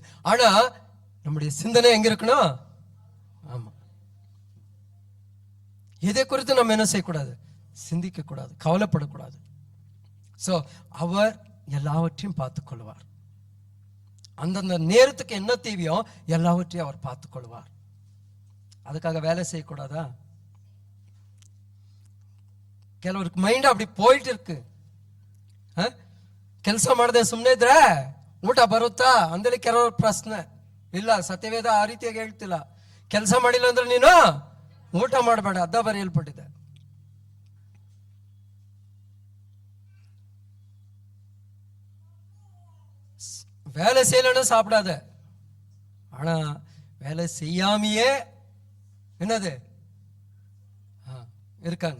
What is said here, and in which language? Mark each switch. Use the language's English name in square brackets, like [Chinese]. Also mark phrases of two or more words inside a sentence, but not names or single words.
[Tamil] ஆனா நம்முடைய சிந்தனை எங்க இருக்கணும்? ஆமா, இதை குறித்து நம்ம என்ன செய்யக்கூடாது? சிந்திக்க கூடாது, கவலைப்படக்கூடாது. சோ அவர் எல்லாவற்றையும் பார்த்துக் கொள்வார். அந்தந்த நேரத்துக்கு என்ன தேவையோ எல்லாவற்றையும் அவர் பார்த்துக் கொள்வார். அதுக்காக வேலை செய்யக்கூடாதா? [Kannada] ಕೆಲವರಿಗೆ ಮೈಂಡ್ [Tamil] அப்படி போயிட்டு இருக்கு. [Kannada] ಕೆಲಸ ಮಾಡದೆ ಸುಮ್ಮನೆ ಇದ್ರೆ ಊಟ ಬರುತ್ತಾ ಅಂದೇಳಿ ಕೆಲವ್ರ ಪ್ರಶ್ನೆ. ಇಲ್ಲ, ಸತ್ಯವೇದ ಆ ರೀತಿಯಾಗಿ ಹೇಳ್ತಿಲ್ಲ. ಕೆಲಸ ಮಾಡಿಲ್ಲ ಅಂದ್ರೆ ನೀನು ಊಟ ಮಾಡಬೇಡ, ಅದ ಬರೆಯಲ್ಪಟ್ಟಿದೆ. [Tamil] வேலை செய்யலன்னு சாப்பிடாத. ஆனா வேலை செய்யாமையே என்னது இருக்காங்க.